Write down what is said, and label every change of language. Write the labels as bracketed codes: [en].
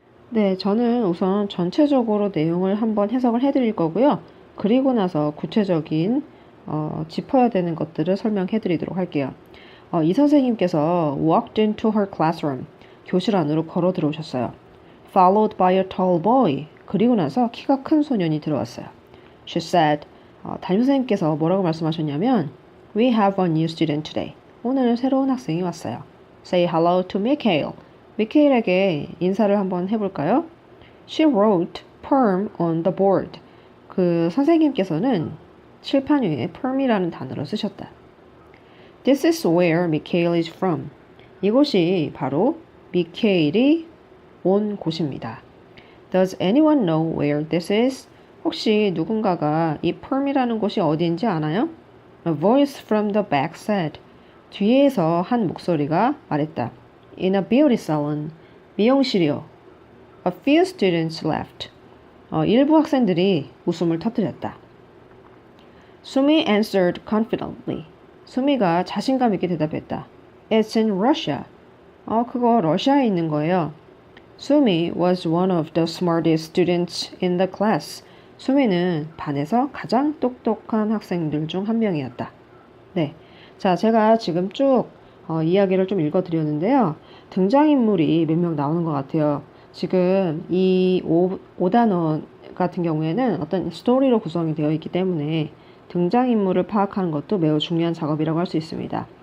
[ko] 네, 저는 우선 전체적으로 내용을 한번 해석을 해드릴 거고요. 그리고 나서 구체적인 짚어야 되는 것들을 설명해 드리도록 할게요. 이 선생님께서 [en] walked into her classroom, [ko] 교실 안으로 걸어 들어오셨어요. [en] Followed by a tall boy, [ko] 그리고 나서 키가 큰 소년이 들어왔어요. [en] She said, [ko] 담임선생님께서 뭐라고 말씀하셨냐면 [en] We have a new student today. [ko] 오늘 새로운 학생이 왔어요. [en] Say hello to Mikhail. [ko] 미케일에게 인사를 한번 해볼까요? [en] She wrote perm on the board. [ko] 그 선생님께서는 칠판 위에 perm이라는 단어를 쓰셨다. [en] This is where Mikhail is from. [ko] 이곳이 바로 미케일이 온 곳입니다. [en] Does anyone know where this is? [ko] 혹시 누군가가 이 perm이라는 곳이 어디인지 아나요? [en] A voice from the back said. [ko] 뒤에서 한 목소리가 말했다. [en] In a beauty salon. [ko] 미용실이요. [en] A few students left. [ko] 일부 학생들이 웃음을 터뜨렸다. [en] Sumi answered confidently. [ko] 수미가 자신감 있게 대답했다. [en] It's in Russia. [ko] 그거 러시아에 있는 거예요. [en] Sumi was one of the smartest students in the class. [ko] 수미는 반에서 가장 똑똑한 학생들 중 한 명이었다. 네. 자, 제가 지금 쭉 이야기를 좀 읽어드렸는데요. 등장인물이 몇 명 나오는 것 같아요. 지금 이 5단원 같은 경우에는 어떤 스토리로 구성이 되어 있기 때문에 등장인물을 파악하는 것도 매우 중요한 작업이라고 할 수 있습니다.